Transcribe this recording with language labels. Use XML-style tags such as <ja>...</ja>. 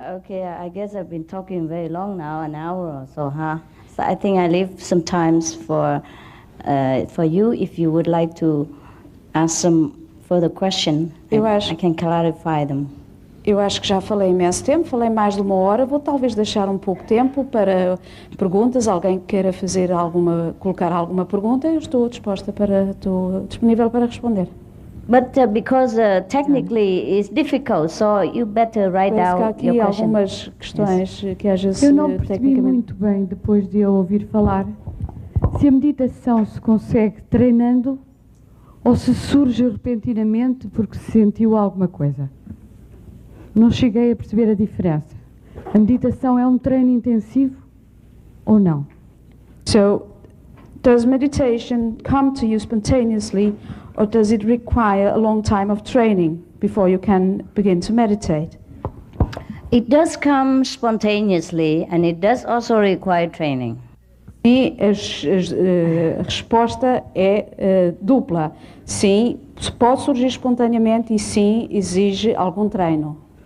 <en>Okay, I guess I've been talking very long now, an hour or so, huh? So I think I leave some times for you if you would like to ask some further question. I can clarify them.</en> <pt>Eu acho que já falei imenso tempo, falei mais de 1 hora, vou talvez deixar um pouco tempo para perguntas, alguém que queira colocar alguma pergunta, eu estou disponível para responder.</pt> <en>But because technically it's difficult, so you better write down your question.</en> <pt>Algumas questões que às vezes eu não percebi muito bem, depois de eu ouvir falar, se a meditação se consegue treinando ou se surge repentinamente porque se sentiu alguma coisa. Não cheguei a perceber a diferença. A meditação é treino intensivo ou não?</pt> <en>So, does meditation come to you spontaneously, or does it require a long time of training before you can begin to meditate? It does come spontaneously, and it does also require training.</en> <pt>E a resposta é dupla. Sim, pode surgir espontaneamente e sim, exige algum treino.</pt>